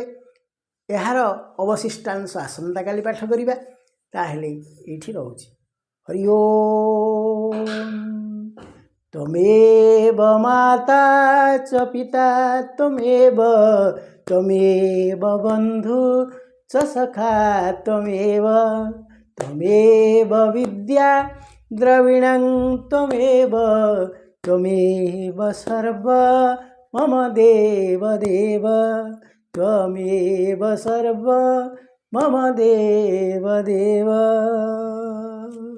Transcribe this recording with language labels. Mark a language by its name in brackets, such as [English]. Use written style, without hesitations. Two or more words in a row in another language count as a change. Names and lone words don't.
[Odia] ଏହାର ଅବଶିଷ୍ଟାଂଶ ଆସନ୍ତାକାଲି ପାଠ କରିବା। ତାହେଲେ ଏଇଠି ରହୁଛି। ହରି ଓମ୍। [Sanskrit] ତ୍ୱମେବ ମାତା ଚ ପିତା ତ୍ୱମେବ ବନ୍ଧୁ च सखा त्वमेव विद्या द्रविणं त्वमेव सर्व मम देव त्वमेव सर्व मम देव।